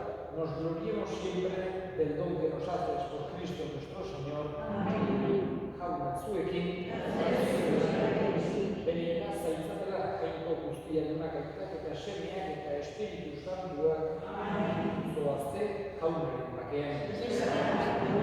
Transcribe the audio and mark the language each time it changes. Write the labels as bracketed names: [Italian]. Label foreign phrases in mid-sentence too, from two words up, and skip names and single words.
[Spanish] nos gloriemos siempre del don que nos haces por Cristo nuestro Señor. Amén. [Basque] Jauna zuekin, bere iraza izatela jainko guztiadunak aitak eta semeak eta Espiritu Santuak zoazte jaunaren bakean.